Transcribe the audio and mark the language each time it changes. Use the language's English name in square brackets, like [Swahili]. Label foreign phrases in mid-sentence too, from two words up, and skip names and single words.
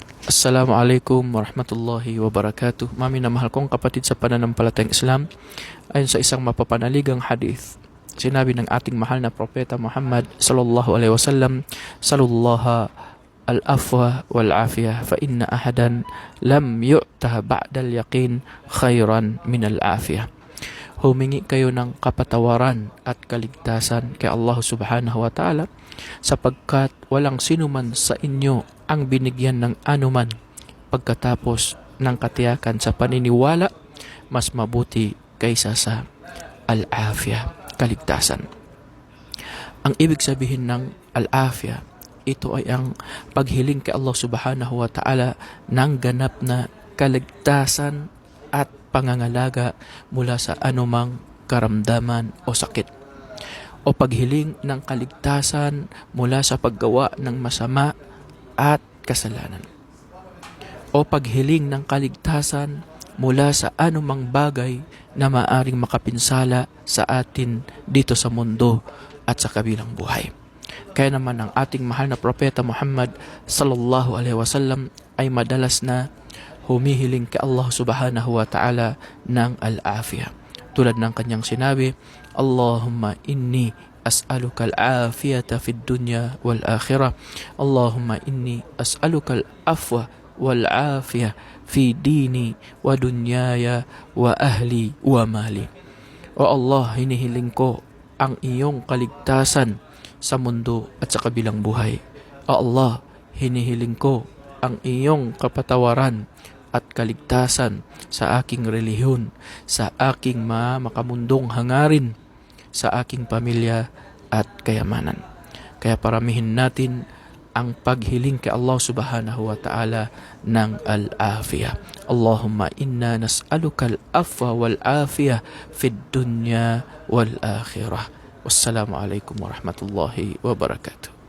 [Arabic] السلام عليكم ورحمة الله وبركاته. [Filipino] Mami na mahal kong kapatid sa pananampalatayang Islam, ayon sa isang mapapanaligang hadith, sinabi ng ating mahal na propeta Muhammad [Arabic] صلى الله عليه وسلم, "سلوا الله العفو والعافية فإن أحدا لم يعط بعد اليقين خيرا من العافية." [Filipino] Humingi kayo ng kapatawaran at kaligtasan kay Allah [Arabic] سبحانه وتعالى [Filipino] sapagkat walang sinuman sa inyo ang binigyan ng anuman pagkatapos ng katiyakan sa paniniwala mas mabuti kaysa sa al-afiyah, kaligtasan. Ang ibig sabihin ng al-afiyah, ito ay ang paghiling kay Allah [Arabic] سبحانه وتعالى [Filipino] ng ganap na kaligtasan at pangangalaga mula sa anumang karamdaman o sakit, o paghiling ng kaligtasan mula sa paggawa ng masama at kasalanan, o paghiling ng kaligtasan mula sa anumang bagay na maaring makapinsala sa atin dito sa mundo at sa kabilang buhay. Kaya naman ang ating mahal na propeta Muhammad [Arabic] صلى الله عليه وسلم [Filipino] ay madalas na humihiling kay Allah [Arabic] سبحانه وتعالى [Filipino] ng al-afiyah. Tulad ng kanyang sinabi, [Arabic] اللهم إني أسألك العافية في الدنيا والآخرة. اللهم إني أسألك العفو والعافية في ديني ودنياي وأهلي ومالي. [Filipino] O Allah, hinihiling ko ang iyong kaligtasan sa mundo at sa kabilang buhay. O Allah, hinihiling ko ang iyong kapatawaran at kaligtasan sa aking relihiyon, sa aking makamundong hangarin, sa aking pamilya at kayamanan. Kaya paramihin natin ang paghiling kay Allah [Arabic] سبحانه وتعالى [Filipino] ng al-afiyah. [Arabic] اللهم إنا نسألك العفو والعافية في الدنيا والآخرة. والسلام عليكم ورحمة الله وبركاته.